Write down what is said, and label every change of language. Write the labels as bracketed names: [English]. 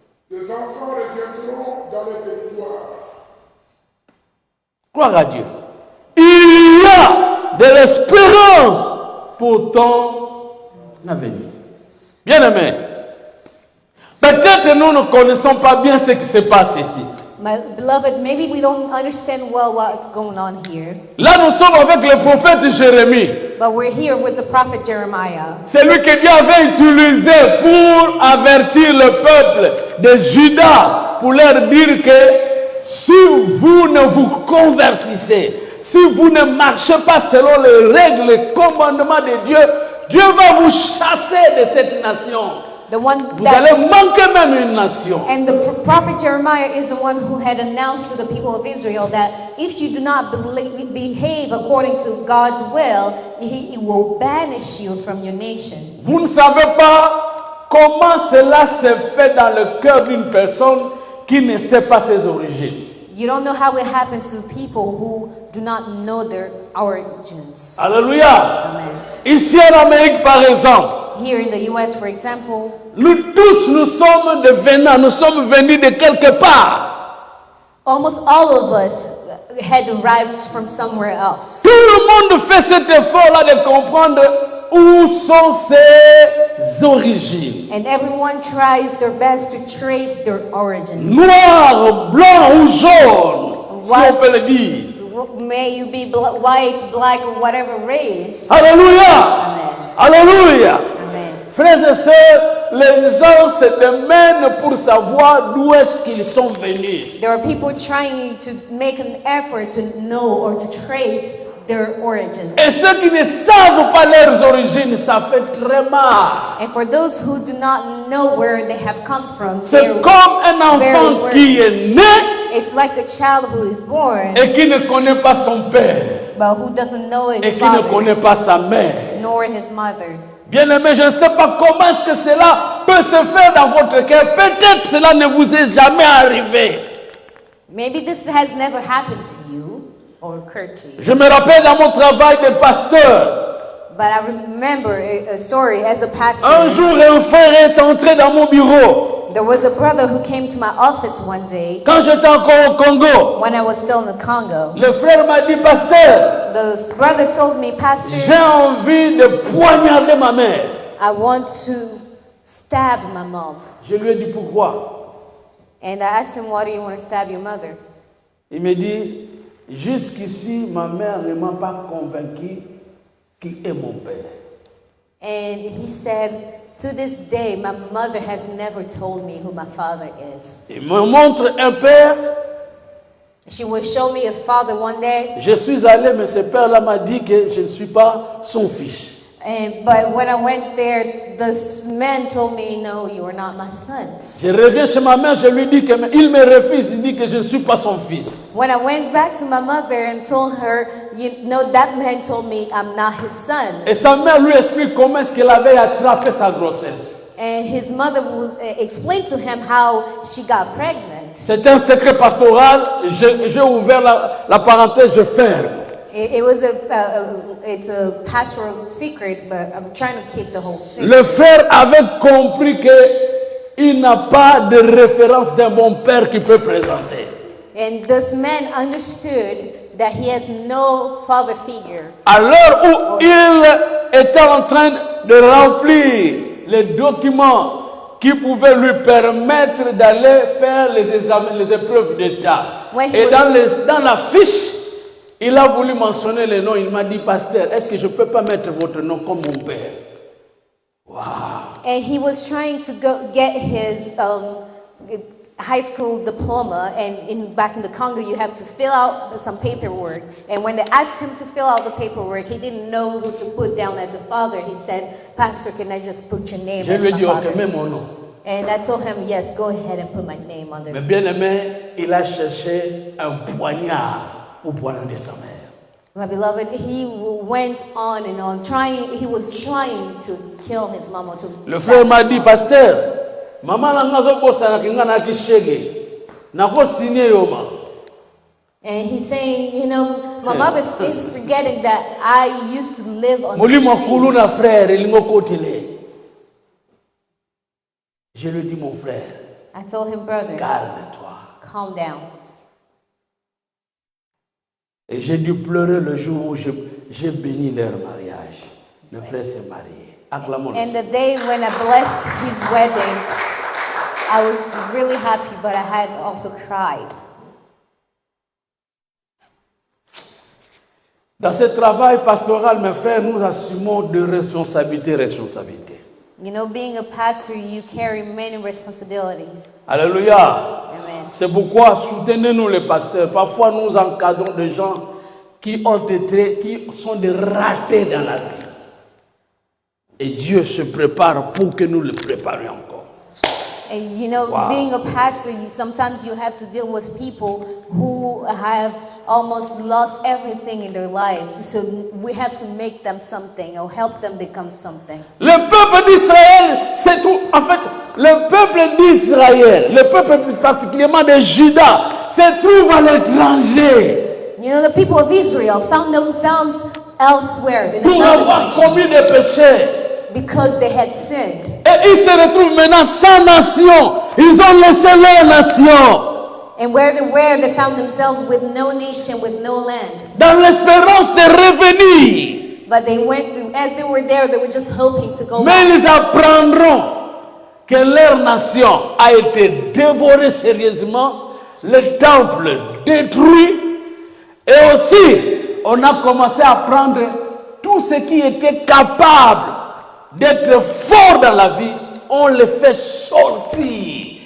[French] Tes enfants reviendront dans le territoire. Gloire à Dieu. Il y a de l'espérance pour ton avenir. Bien-aimés, peut-être nous ne connaissons pas bien ce qui se passe ici. [English] My beloved, maybe we don't understand well what's going on here, [French] Là, nous sommes avec le prophète Jérémie. [English] but we're here with the prophet Jeremiah. [French] C'est lui que Dieu avait utilisé pour avertir le peuple de Juda, pour leur dire que si vous ne vous convertissez, si vous ne marchez pas selon les règles, les commandements de Dieu, Dieu va vous chasser de cette nation. [English] The one [French] Vous [English] that, [French] allez manquer même une nation. [English] and the prophet Jeremiah is the one who had announced to the people of Israel that if you do not behave according to God's will, he will banish you from your nation. [French] Vous ne savez pas comment cela se fait dans le cœur d'une personne qui ne sait pas ses origines. [English] You don't know how it happens to people who do not know their origins. [French] Alléluia. Amen. Ici en Amérique, par exemple, [English] Here in the US, for example, [French] nous tous, nous sommes venus de quelque part. [English] almost all of us had arrived from somewhere else. [French] Tout le monde fait cet effort-là de comprendre où sont ses origines. [English] And everyone tries their best to trace their origins. [French] Noir, blanc ou jaune, si on peut le dire. [English] May you be white, black, or whatever race. [French] Alléluia. Amen. Alléluia. Amen. Frères et sœurs, les gens se demandent pour savoir d'où est-ce qu'ils sont venus. [English] There are people trying to make an effort to know or to trace their origins. [French] Et ceux qui ne savent pas leurs origines, ça fait très mal. [English] And for those who do not know where they have come from, [French] C'est comme un enfant qui est né [English] it's like a child who is born, [French] et qui ne connaît pas son père [English] but who doesn't know [French] et [English] his [French] qui ne [English] father, [French] connaît pas sa mère. [English] nor his mother. [French] Bien-aimé, je ne sais pas comment est-ce que cela peut se faire dans votre cœur. Peut-être cela ne vous est jamais arrivé. [English] Maybe this has never happened to you or occurred to you. [French] Je me rappelle dans mon travail de pasteur. [English] But I remember a story as a pastor. [French] Un jour, un frère est entré dans mon bureau. [English] There was a brother who came to my office one day [French] Quand j'étais encore au Congo, [English] when I was still in the Congo. [French] le frère m'a dit, pasteur, [English] The brother told me, Pastor, [French] j'ai envie de poignarder ma mère. [English] I want to stab my mom. [French] Je lui ai dit, pourquoi? [English] And I asked him, why do you want to stab your mother? [French] Il me dit, jusqu'ici, ma mère ne m'a pas convaincu qui est mon père. [English] And he said, to this day, my mother has never told me who my father is. [French] Il me montre un père. [English] She will show me a father one day. [French] Je suis allé, mais ce père-là m'a dit que je ne suis pas son fils. [English] But when I went there, this man told me, no, you are not my son. [French] Je reviens chez ma mère, je lui dis que il me refuse, il dit que je ne suis pas son fils. [English] When I went back to my mother and told her, you know, that man told me I'm not his son. [French] Et sa mère lui explique comment est-ce qu'elle avait attrapé sa grossesse. [English] And his mother would explain to him how she got pregnant. [French] C'est un secret pastoral, j'ai ouvert la parenthèse, je ferme. [English] It was it's a pastoral secret, but I'm trying to keep the whole secret. [French] Le frère avait compris qu'il n'a pas de référence d'un bon père qui peut présenter. [English] And this man understood that he has no father figure. [French] À l'heure où il était en train de remplir les documents qui pouvaient lui permettre d'aller faire les examens, les épreuves d'État. Ouais, Et oui. dans la fiche, Il a voulu mentionner le nom. Il m'a dit, pasteur, est-ce que je ne peux pas mettre votre nom comme mon père? [English] Wow. And he was trying to go get his high school diploma, and back in the Congo you have to fill out some paperwork, and when they asked him to fill out the paperwork, he didn't know who to put down as a father. He said, Pastor, can I just put your name as my father? [French] Je lui ai dit, ok, mets mon nom. [English] And I told him, yes, go ahead and put my name under. [French] Mais bien aimé, il a cherché un poignard pour poignarder sa mère. [English] My beloved, he went on and on he was trying to kill his mama. [French] Le frère m'a dit, pasteur, maman n'a pas [Lingala] bossa na na kishege. Na ko signé yoma. [English] And he's saying, you know, my mother is forgetting that I used to live on the [Lingala] Molimo kulu na [English] streets. [Lingala] frère, il ngo kotile. [French] Je lui dis, mon frère, [English] I told him, brother, [French] calme-toi. [English] calm down. [French] Et j'ai dû pleurer le jour où j'ai béni leur mariage. Mes frères s'est marié. Acclamons le [English] And [French] Seigneur. [English] the day when I blessed his wedding, I was really happy, but I had also cried. [French] Dans ce travail pastoral, mes frères, nous assumons de responsabilités. [English] You know, being a pastor, you carry many responsibilities. [French] Alléluia. Amen. C'est pourquoi soutenez-nous les pasteurs. Parfois, nous encadrons des gens qui sont des ratés dans la vie. Et Dieu se prépare pour que nous le préparions encore. [English] And you know, Wow. being a pastor, sometimes you have to deal with people who have almost lost everything in their lives. So we have to make them something or help them become something. [French] Le peuple d'Israël, c'est tout. En fait, le peuple d'Israël, le peuple plus particulièrement de Juda, se trouve à l'étranger [English] You know, the people of Israel found themselves elsewhere in [French] pour [English] another [French] avoir [English] country [French] commis des péchés. [English] because they had sinned. [French] Et ils se retrouvent maintenant sans nation. Ils ont laissé leur nation [English] And where they were, they found themselves with no nation, with no land. [French] dans l'espérance de revenir. [English] But they went, as they were there, they were just hoping to go [French] Mais [English] back. [French] ils apprendront que leur nation a été dévorée sérieusement, le temple détruit, et aussi on a commencé à prendre tout ce qui était capable d'être fort dans la vie, on le fait sortir.